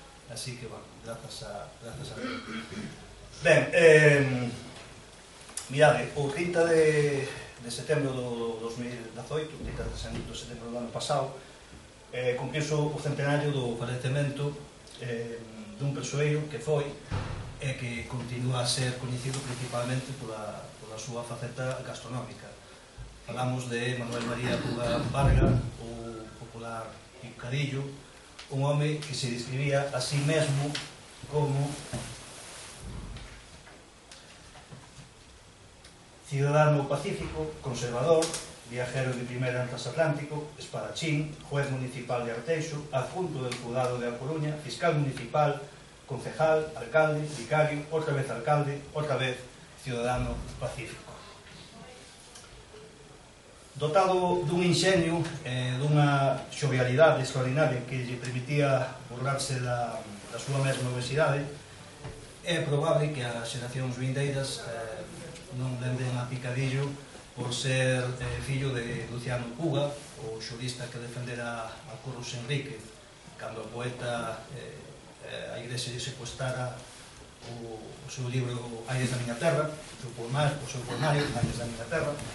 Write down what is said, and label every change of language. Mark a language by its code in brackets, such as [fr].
[gl] Así que, bueno, grazas a ben, mirade, o 30 de setembro do 2018, 30 de setembro do ano pasado, cumpriuse o centenario do falecemento dun persoeiro que foi e que continúa a ser coñecido principalmente pola súa faceta gastronómica. Falamos de Manuel María Puga Varga, o popular picadillo, un home que se describía a sí mesmo como [es] ciudadano pacífico, conservador, viajero de primera en transatlántico, espadachín, juez municipal de Arteixo, adjunto del juzgado de A Coruña, fiscal municipal, concejal, alcalde, vicario, otra vez alcalde, otra vez ciudadano pacífico. [gl] Dotado dun inxenio e dunha xovialidade extraordinaria que lle permitía burlarse da súa mesma obesidade, é probable que as xeracións vindeiras non lembren a Picadillo por ser fillo de Luciano Puga, o xurista que defendera a Curros Enrique cando o poeta a Igrexa lle secuestrara o seu libro Aires da miña terra, o seu poemario Aires da miña terra.